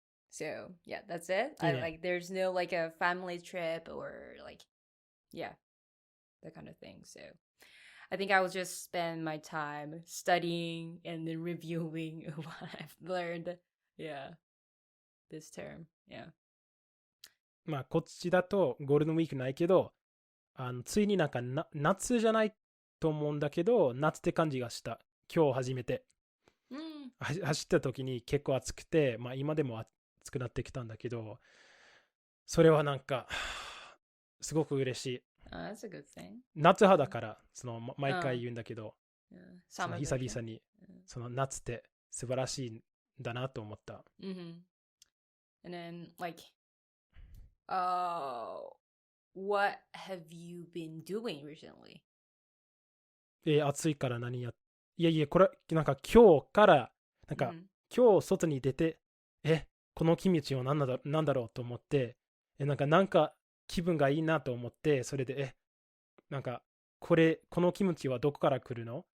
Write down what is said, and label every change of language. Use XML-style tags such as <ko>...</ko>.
<en>So yeah, that's it. I like there's no like a family trip or like that kind of thing. So I think I will just spend my time studying and then reviewing what I've learned. Yeah. This term. Yeah.</en> <ja>まあこっちだとゴールデンウィークないけど、ついになんか夏じゃないと思うんだけど、夏って感じがした。今日初めて。走った時に結構暑くて、まあ今でも暑くなってきたんだけど、それはなんかすごく嬉しい。</ja> <en>That's a good thing.</en> <ja>夏派だから、毎回言うんだけど、久々にその夏って素晴らしいんだなと思った。</ja> <en>And then like, what have you been doing recently?</en> <ja>暑いからいや、これ、なんか今日から、なんか、今日外に出て、この君道は何だろうと思って、なんか気分がいいなと思って、それで、なんか、この気持ちはどこから来るの？</ja>